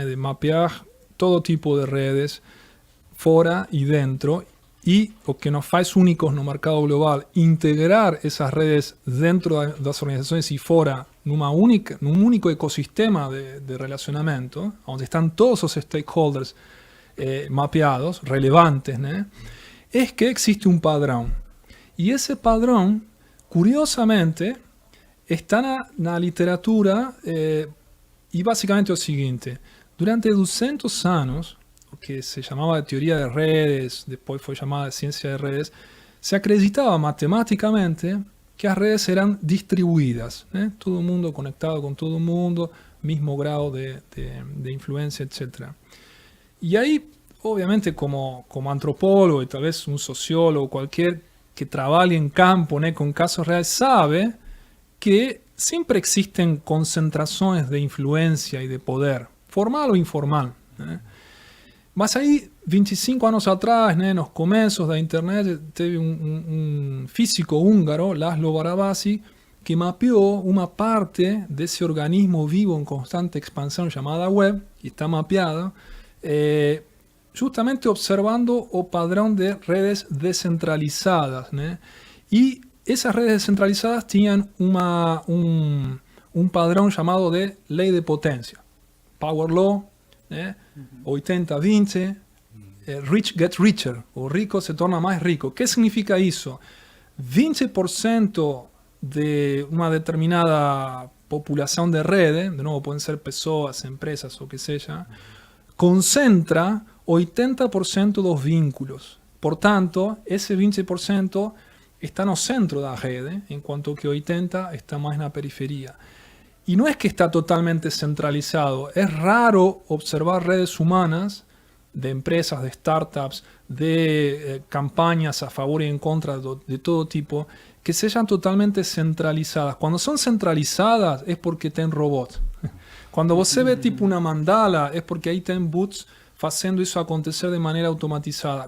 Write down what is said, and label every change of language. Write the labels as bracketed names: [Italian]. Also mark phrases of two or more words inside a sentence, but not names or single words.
[Portuguese] De mapear todo tipo de redes, fora e dentro, e o que nos faz únicos no mercado global, integrar essas redes dentro das organizações e fora num único ecossistema de relacionamento, onde estão todos os stakeholders mapeados, relevantes, né? É que existe um padrão. E esse padrão, curiosamente, está na literatura, e basicamente é o seguinte: durante 200 anos, o que [Spanish] se llamaba teoría de redes, después fue llamada ciencia de redes, se acreditaba matemáticamente que las redes eran distribuidas, ¿eh? Todo el mundo conectado con todo el mundo, mismo grado de influencia, etc. Y ahí, obviamente, como antropólogo y tal vez un sociólogo, cualquier que trabaje en campo, ¿no? Con casos reales, sabe que siempre existen concentraciones de influencia y de poder, formal o informal, ¿eh? [Portuguese] Mas aí, 25 anos atrás, né, nos começos da internet, teve um físico húngaro, Laszlo Barabasi, que mapeou uma parte desse organismo vivo em constante expansão chamada web, e está mapeada, justamente observando o padrão de redes descentralizadas, né? E essas redes descentralizadas tinham um padrão chamado de lei de potência, [English] Power Law, né? 80-20, rich gets richer, [Portuguese] o rico se torna mais rico. O que significa isso? 20% de uma determinada população de rede, de novo, podem ser pessoas, empresas, o que seja, concentra 80% dos vínculos. Portanto, esse 20% está no centro da rede, enquanto que 80% está mais na periferia. [Spanish] Y no es que está totalmente centralizado. Es raro observar redes humanas de empresas, de startups, de campañas a favor y en contra de todo tipo, que sean totalmente centralizadas. Cuando son centralizadas es porque tienen robots. Cuando você ve tipo una mandala es porque ahí tienen bots haciendo eso acontecer de manera automatizada.